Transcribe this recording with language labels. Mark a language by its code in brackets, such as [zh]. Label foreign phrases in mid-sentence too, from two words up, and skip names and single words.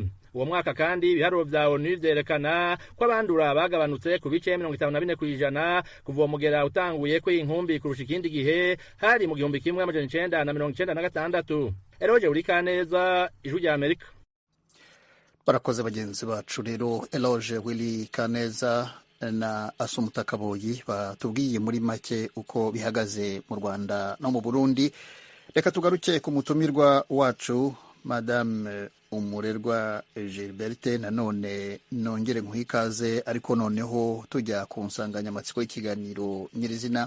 [rn] Uwo mwaka kandi ibiharuro vya ONU vyerekana ko abandura bagabanutse ku bice 54% kuva uwo mugera utanguye ko inkumbi kurusha ikindi gihe hari mu 1996. Eroje Urikaneza, Ijwi rya Amerika. [rw] Barakoze bagenzi bacu rero Eloge Willy Kaneza na Asumuta Kaboyi batubwiye muri make uko bihagaze mu Rwanda no mu Burundi. Reka tugaruke ku mutumirwa wacu Madame Umurerwa Gilberte. Nanone nongere nkuhikaze ariko noneho tujya ku nsanganyamatsiko y'ikiganiro nyirizina.